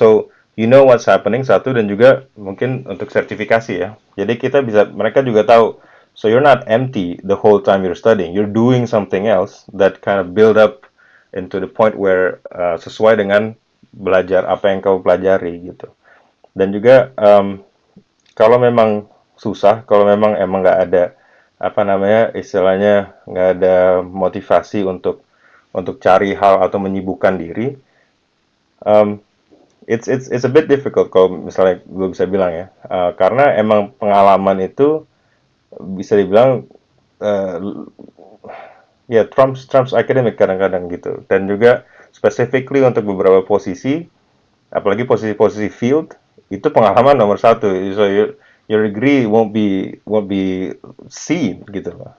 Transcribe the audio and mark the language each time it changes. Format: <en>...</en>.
<en>So you know what's happening</en> <id>satu dan juga mungkin untuk sertifikasi ya. Jadi mereka juga tahu.</id> <en>So you're not empty the whole time you're studying. You're doing something else that kind of build up into the point where</en> <id>sesuai dengan belajar apa yang kau pelajari</id> <en>gitu.</en> <id>Dan juga kalau memang susah, kalau memang emang nggak ada apa namanya istilahnya nggak ada motivasi untuk cari hal atau menyibukkan diri, um,</id> <en>it's a bit difficult</en> <id>kalau misalnya gue bisa bilang ya, karena emang pengalaman itu bisa dibilang uh, ya trumps academic kadang-kadang gitu. Dan juga specifically untuk beberapa posisi, apalagi posisi-posisi field, itu pengalaman nomor satu.</id> <en>So your degree won't be seen gitu loh.</en>